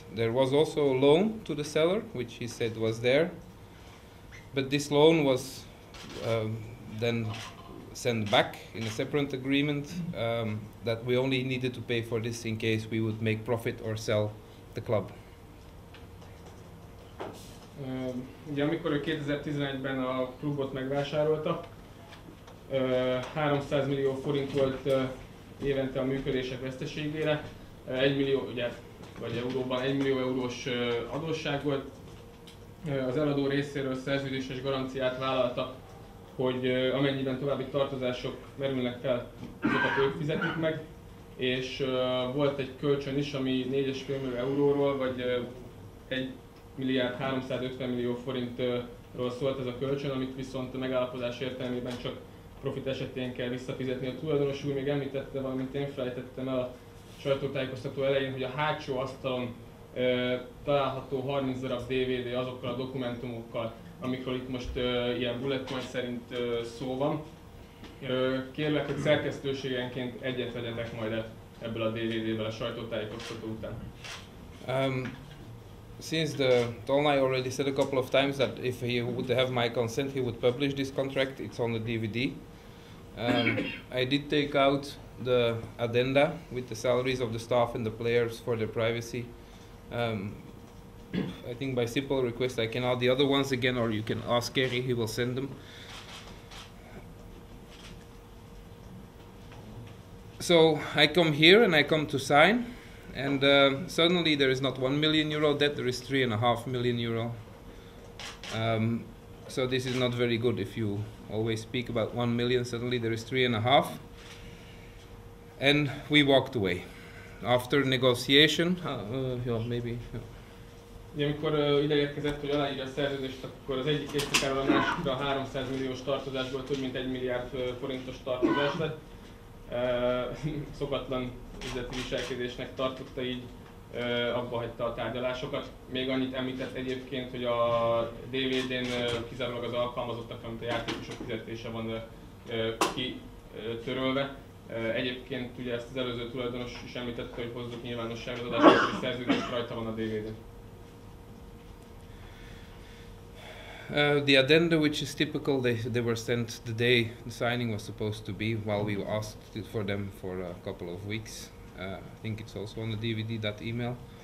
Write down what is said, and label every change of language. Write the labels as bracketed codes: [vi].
[en] There was also a loan to the seller, which he said was there, but this loan was then sent back in a separate agreement that we only needed to pay for this in case we would make profit or sell the club. [hu] Ugye amikor ő 2011-ben a klubot megvásárolta, 300 millió forint volt évente a működések veszteségére, 1 millió, ugye, vagy euróban 1 millió eurós adósság volt. Az eladó részéről szerződéses garanciát vállalta, hogy amennyiben további tartozások merülnek fel, azokat ők fizetik meg, és volt egy kölcsön is, ami 4,5 millió euróról, vagy 1 milliárd 350 millió forintról szólt ez a kölcsön, amit viszont a megállapodás értelmében csak profit esetén kell visszafizetni. A tulajdonos úr még említette, valamint én felejtettem el a sajtótájékoztató elején, hogy a hátsó asztalon található 30 darab DVD azokkal a dokumentumokkal, amikről itt most ilyen bullet point szerint szó van. Kérlek, hogy szerkesztőségenként egyet vegyetek majd ebből a DVD-ből a sajtótájékoztató után. [en] Since the Tolnai already said a couple of times that if he would have my consent, he would publish this contract. It's on the DVD. I did take out the addenda with the salaries of the staff and the players for their privacy. I think by simple request I can add the other ones again, or you can ask Kerry, he will send them. So I come here and I come to sign, and suddenly there is not €1 million debt, there is €3.5 million. So this is not very good. If you always speak about 1 million, suddenly there is 3.5. And we walked away. After negotiation, maybe. [hu] Ugye, amikor ide érkezett, hogy aláírja a szerződést, akkor az egyik éjszakáról a másikra 300 milliós tartozásból több mint 1 milliárd forintos tartozás lett. Szokatlan üzleti viselkedésnek tartotta, így abba hagyta a tárgyalásokat. Még annyit említett egyébként, hogy a DVD-n kizárólag az alkalmazottak, amit a játékosok fizetése van kitörölve. Egyébként ugye ezt az előző tulajdonos is említette, hogy hozzuk nyilvánosságra az adásvételi szerződést, rajta van a DVD-n. [en] The addenda, which is typical, they were sent the day the signing was supposed to be, while we asked for them for a couple of weeks. I think it's also on the DVD, that email.